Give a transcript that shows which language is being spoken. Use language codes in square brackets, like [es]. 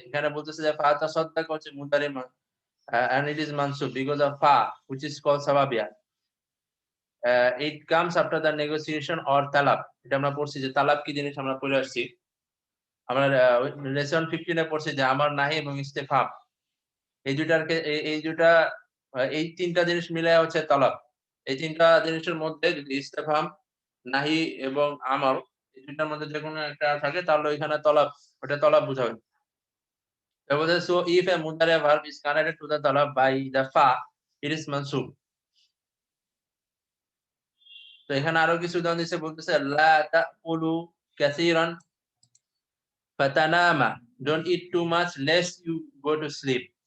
[bn] এখানে বলতেছে যে ফাতাসাদ্দাক হচ্ছে মুদারি [en] and it is mansub because of fa, which is called sababiyah। It comes after the negotiation or talab। [bn] এটা আমরা পড়ছি যে তালাব কি জিনিস আমরা পড়ে আসছি। আমরা লেসন 15 এ পড়ছি যে আমার নাহি এবং ইস্তেফাম। এই দুটার এই দুটা এই ৩ টা জিনিস মিলায়া হচ্ছে তলব। এই ৩ টা জিনিসের মধ্যে যদি ইস্তেফাম, নাহি এবং আমর, এই ৩ টার মধ্যে যেকোনো একটা থাকে তাহলে ওইখানে তলব, ওটা তলব বুঝাবে। [en] So if a mudari verb is connected to the talab by the fa, it is mansub। [bn] তো এখানে আরো কিছু উদাহরণ দিচ্ছে, বলতেছে [ar] লা তাকুলু কাসীরান ফাতানামা, [en] don't eat too much lest you go to sleep।